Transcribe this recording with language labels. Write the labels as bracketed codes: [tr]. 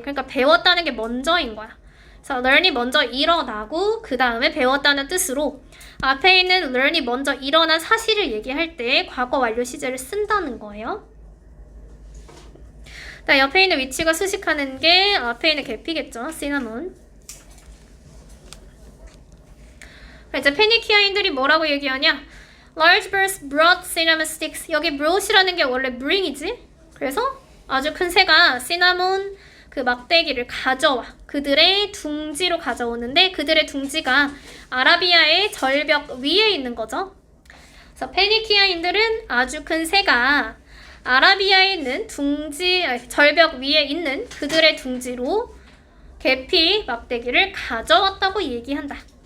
[ko] 그러니까 배웠다는 게 먼저인 거야. 그래서 learn이 먼저 일어나고 그 다음에 배웠다는 뜻으로 앞에 있는 learn이 먼저 일어난 사실을 얘기할 때 과거 완료 시제를 쓴다는 거예요. 옆에 있는 위치가 수식하는 게 앞에 있는 계피겠죠. 시나몬. 이제 페니키아인들이 뭐라고 얘기하냐? [en] Large birds brought cinnamon sticks. [ko] 여기 brought이라는 게 원래 bring이지. 그래서 아주 큰 새가 시나몬 그 막대기를 가져와. 그들의 둥지로 가져오는데 그들의 둥지가 아라비아의 절벽 위에 있는 거죠. 그래서 페니키아인들은 아주 큰 새가 아라비아에 있는 절벽 위에 있는 그들의 둥지로 계피 막대기를 가져왔다고 얘기한다.